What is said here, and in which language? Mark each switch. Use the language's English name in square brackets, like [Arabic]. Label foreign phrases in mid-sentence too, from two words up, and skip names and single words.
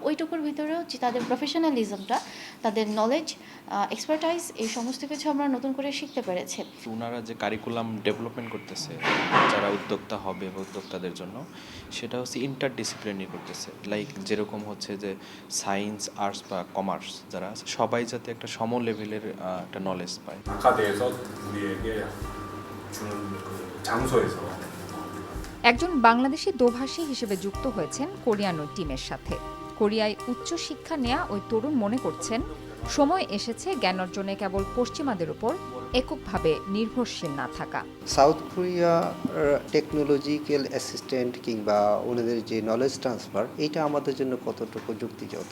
[Bangla] ওইটুকুর ভিতরেও যে তাদের প্রফেশনালিজমটা, তাদের নলেজ, এক্সপার্টাইজ, এই সমস্ত কিছু আমরা নতুন করে শিখতে পেরেছি। ওনারা যে [English] curriculum development [Bangla] করতেছে যারা উদ্যোক্তা হবে বা উদ্যোক্তাদের জন্য, সেটা হচ্ছে ইন্টারডিসিপ্লিনারি করতেছে। লাইক যেরকম হচ্ছে যে সায়েন্স, আর্টস বা কমার্স যারা আছে সবাই যাতে একটা সম লেভেলের একটা নলেজ পায়। [Korean] 아카데에서 우리에게 주는 그 장소에서 [Bangla] একজন বাংলাদেশি দোভাষী হিসেবে যুক্ত হয়েছেন কোরিয়ান ওই টিমের সাথে। কোরিয়ায় উচ্চ শিক্ষা নেয়া ওই তরুণ মনে করছেন সময় এসেছে জ্ঞান অর্জনে কেবল পশ্চিমাদের উপর এককভাবে নির্ভরশীল না থাকা। [English] South Korea technological assistant [Bangla] কিংবা ওনাদের যে [English] knowledge transfer, [Bangla] এটা আমাদের জন্য কতটুকু যুক্তিযুক্ত।